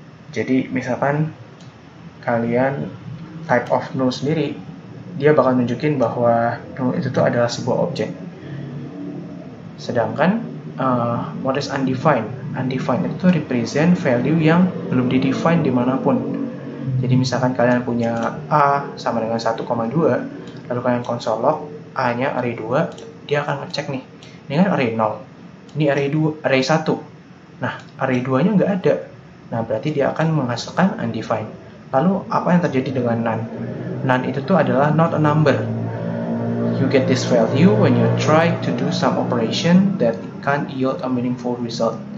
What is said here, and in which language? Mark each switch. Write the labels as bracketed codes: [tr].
[id] Jadi misalkan kalian type of null sendiri, dia bakal nunjukin bahwa null itu tuh adalah sebuah objek. Sedangkan [en] what is undefined? [id] Undefined itu [en] represent value [id] yang belum didefine dimanapun. Jadi misalkan kalian punya A sama dengan 1,2, lalu kalian console log A-nya array 2, dia akan ngecek nih. Ini kan array 0, ini array 2, array 1. Nah, array 2-nya nggak ada. Nah, berarti dia akan menghasilkan undefined. Lalu, apa yang terjadi dengan none? None itu tuh adalah [en] not a number. You get this value when you try to do some operation that can't yield a meaningful result.